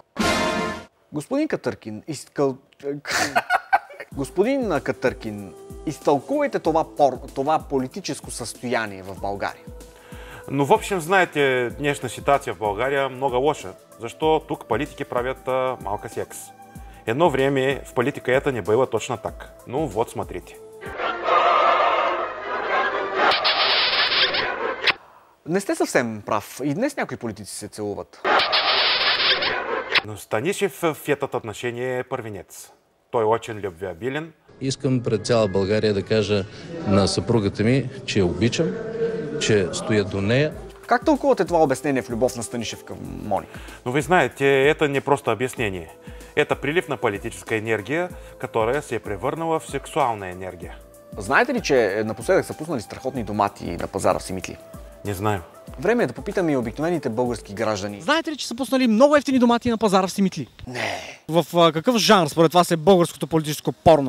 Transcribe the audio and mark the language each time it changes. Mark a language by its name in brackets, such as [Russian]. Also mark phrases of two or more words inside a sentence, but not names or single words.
[Bulgarian] Господин Катъркин, изтълкувайте това политическо състояние в България. Но [Russian] в общем, [Bulgarian] знаете, днешна ситуация в България много лоша, защо тук политики правят малко секс. Едно време в политика [Russian] это не было точно так. Ну вот, смотрите. [Bulgarian] Не сте съвсем прав. И днес някои политици се целуват. Но Станишев [Russian] в этот отношение [Bulgarian] е първенец. Той очень любвеобилен. Искам пред цяла България да кажа на съпругата ми, че я обичам, че стоя до нея. Как тълкувате това обяснение в любов на Станишев към Моника? [Russian] Но вы знаете, это не просто объяснение. Это прилив [Bulgarian] на [Russian] политическая энергия, которая [Bulgarian] се е превърнала в сексуална енергия. Знаете ли, че напоследък са пуснали страхотни домати на пазара в Симитли? [Russian] Не знаю. [Bulgarian] Време е да попитаме и обикновените български граждани. Знаете ли, че са пуснали много евтини домати на пазара в Симитли? Не. В какъв жанр според вас е българското политическо порно?